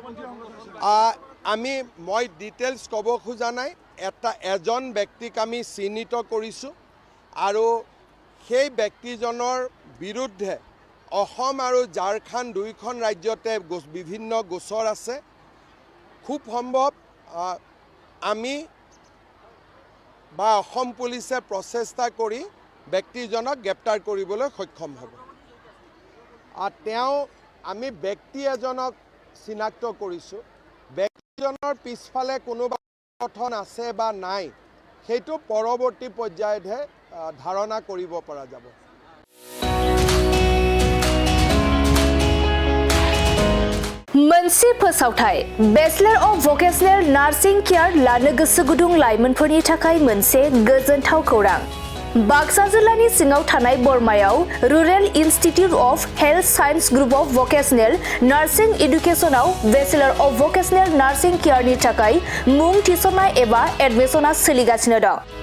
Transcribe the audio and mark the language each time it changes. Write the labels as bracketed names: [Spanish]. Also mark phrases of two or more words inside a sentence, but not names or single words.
[Assamese] মই ডিটেইলছ ক'ব খোজা নাই এজন ব্যক্তিক আমি চিহ্নিত কৰিছোঁ আৰু সেই ব্যক্তিজনৰ বিৰুদ্ধে অসম আৰু ঝাৰখণ্ড দুইখন ৰাজ্যতে বিভিন্ন গোচৰ আছে খুব সম্ভৱ আমি বা অসম পুলিচে প্ৰচেষ্টা কৰি ব্যক্তিজনক গ্ৰেপ্তাৰ কৰিবলৈ সক্ষম হ'ব আমি ব্যক্তি এজনক চিনাক্ত কৰিছোঁ ব্যক্তিজনৰ পিছফালে কোনোবা সংগঠন আছে বা নাই সেইটো পৰৱৰ্তী পৰ্যায়তহে ধাৰণা কৰিব পৰা যাব [Bodo] मोनसे फोसावथाय बेचलर अफ भकेशनेल नार्सिं केयार लानो गोसो गुदुं लाइमोनफोरनि थाखाय मोनसे गोजोनथाव खौरां बाक्सा जिल्लानि सिङाव थानाय बरमायाव रुरेल इन्स्टिट्युट अफ हेल्थ साइन्स ग्रुप अफ भकेशनेल नार्सिं एडुकेशनाव बेचलर अफ भकेशनेल नार्सिं केयारनि थाखाय मुं थिसननाय एबा एडमिशना सोलिगासिनो दं